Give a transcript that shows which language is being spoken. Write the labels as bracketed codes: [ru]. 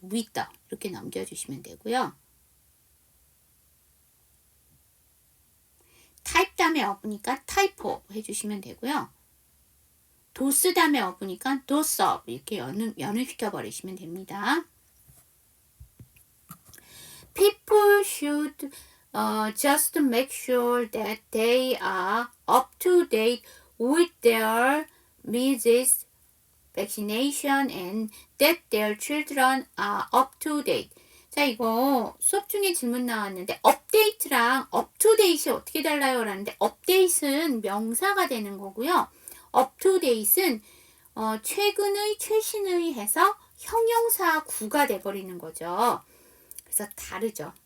[ko] with 이렇게 넘겨주시면 되고요. 타입 다음에 업으니까 타이포 해주시면 되고요. 도스 다음에 업으니까 도스업 이렇게 연을시켜 버리시면 됩니다. [en] People should just make sure that they are up to date with their measles vaccination and that their children are up to date. [ko] 자, 이거 수업 중에 질문 나왔는데 업데이트랑 [en] up to date [ko] 이 어떻게 달라요? 라는데 update은 명사가 되는 거고요. [en] up to date [ko] 은 최근의, 최신의 해서 형용사 구가 돼버리는 거죠. 그래서 다르죠.